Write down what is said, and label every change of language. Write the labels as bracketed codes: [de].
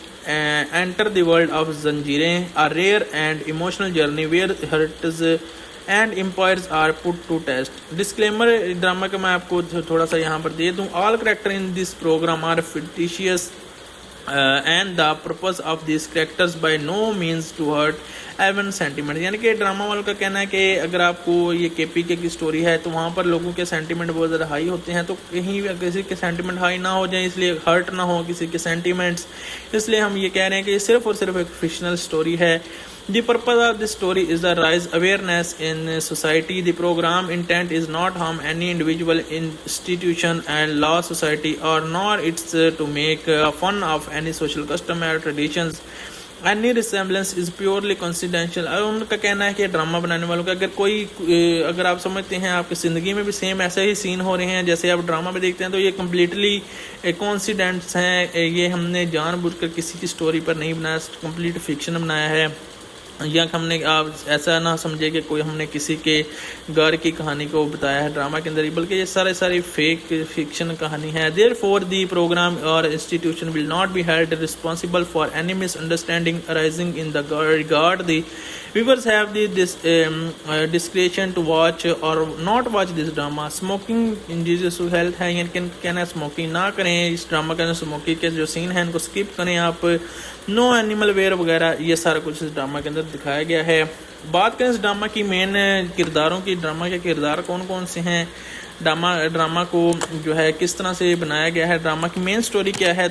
[en] Enter the world of Zanjeerein, a rare and emotional journey where hurts and empires are put to test. [ur] Disclaimer drama کا میں آپ کو تھوڑا سا یہاں پر دے دوں. [en] All characters in this program are fictitious and the purpose of these characters by no means to hurt even sentiment. [ur] یعنی کہ ڈرامہ والوں کا کہنا ہے کہ اگر آپ کو یہ کے پی کے کی سٹوری ہے تو وہاں پر لوگوں کے سینٹیمنٹ بہت زیادہ ہائی ہوتے ہیں، تو کہیں کسی کے سینٹیمنٹ ہائی نہ ہو جائیں، اس لیے ہرٹ نہ ہو کسی کے سینٹیمنٹس، اس لیے ہم یہ کہہ رہے ہیں کہ یہ صرف اور صرف ایک فکشنل سٹوری ہے. [en] The purpose of this story is to raise awareness in society. The program intent is not harm any individual, institution and law, society, or nor it's to make fun of any social custom or traditions. Any resemblance is purely coincidental. [ur] ان کا کہنا ہے کہ drama بنانے والوں کا اگر آپ سمجھتے ہیں آپ کی زندگی میں بھی سیم ایسے ہی سین ہو رہے ہیں جیسے آپ ڈرامہ میں دیکھتے ہیں، تو یہ کمپلیٹلی کوئنسیڈنٹس ہیں. یہ ہم نے جان بوجھ کر کسی کی سٹوری پر نہیں بنایا، کمپلیٹ فکشن بنایا ہے. یا ہم نے آپ ایسا نہ سمجھے کہ کوئی ہم نے کسی کے گھر کی کہانی کو بتایا ہے ڈرامہ کے اندر ہی، بلکہ یہ ساری فیک فکشن کہانی ہے. [en] Therefore, the program or institution will not be held responsible for any misunderstanding arising in the regard. The viewers have the discretion to watch or not watch this drama. Smoking injurious to health [ur] ہے، یعنی کہنا ہے smoking نہ کریں اس drama کے اندر. Smoking کے جو سین ہیں ان کو اسکپ کریں آپ. نو اینیمل ویئر وغیرہ، یہ سارا کچھ اس ڈرامہ کے اندر دکھایا گیا ہے. بات کریں اس ڈرامہ کی مین کرداروں کی، ڈرامہ کے کردار کون کون سے ہیں، ڈرامہ کو جو ہے کس طرح سے بنایا گیا ہے، ڈرامہ کی مین سٹوری کیا ہے.